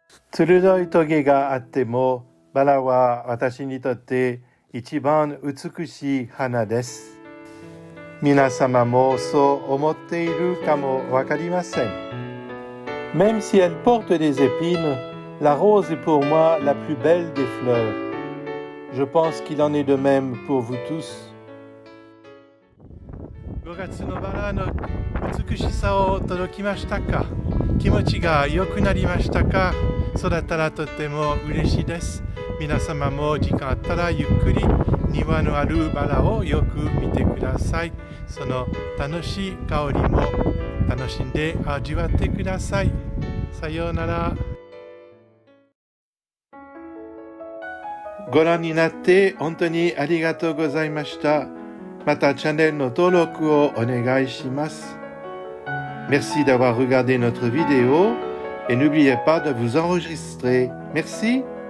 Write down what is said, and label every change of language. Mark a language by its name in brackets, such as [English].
[Japanese] 鋭いトゲがあっても、バラは私にとって一番美しい花です。皆様もそう思っているかもわかりません。 [French] Même si elle porte des épines, la rose est pour moi la plus belle des fleurs. Je pense qu'il en est de même pour vous tous. [Japanese] 5月のバラの美しさを届きましたか？気持ちが良くなりましたか？そうだったらとても嬉しいです。皆様も時間あったらゆっくり庭のあるバラをよく見てください。その楽しい香りも楽しんで味わってください。さようなら。ご覧になって本当にありがとうございました。またチャンネルの登録をお願いします。 [French] Merci d'avoir regardé notre vidéo et n'oubliez pas de vous enregistrer. Merci.